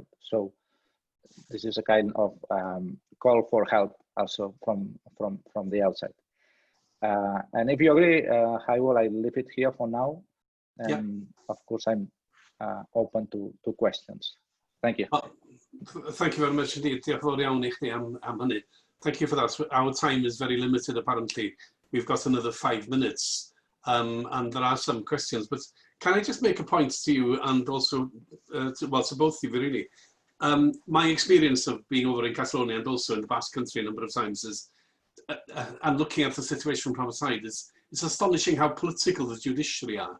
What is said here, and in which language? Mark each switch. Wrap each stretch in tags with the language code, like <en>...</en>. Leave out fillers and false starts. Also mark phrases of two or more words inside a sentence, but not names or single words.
<en>So this is a kind of call for help also from the outside. And if you agree, I will leave it here for now. And of course, I'm open to questions. Thank you. Thank you very much indeed.</en> <cy>Diolch yn fawr iawn I chdi am hynny.</cy> <en>Thank you for that. Our time is very limited, apparently. We've got another 5 minutes, and there are some questions. But can I just make a point to you, and also to both of you, really? My experience of being over in Catalonia and also in the Basque Country a number of times is, and looking at the situation from outside, it's astonishing how political the judiciary are.</en>